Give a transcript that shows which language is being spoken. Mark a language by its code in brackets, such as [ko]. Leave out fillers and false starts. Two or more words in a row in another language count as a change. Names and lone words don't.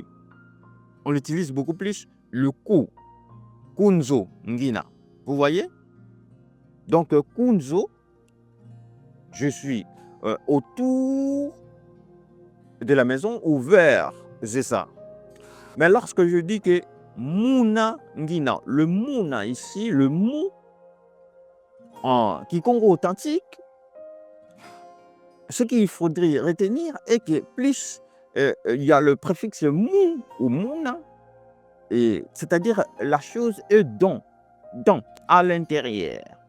[fr] On utilise beaucoup plus le ku. [kg] Kunzo, ngina. [fr] Vous voyez? Donc, kunzo, je suis autour de la maison, ouvert, c'est ça. Mais lorsque je dis que [kg] muna ngina, [fr] le muna ici, le mou en Kikongo authentique, ce qu'il faudrait retenir est que plus il y a le préfixe mou ou muna, c'est-à-dire la chose est dans, à l'intérieur.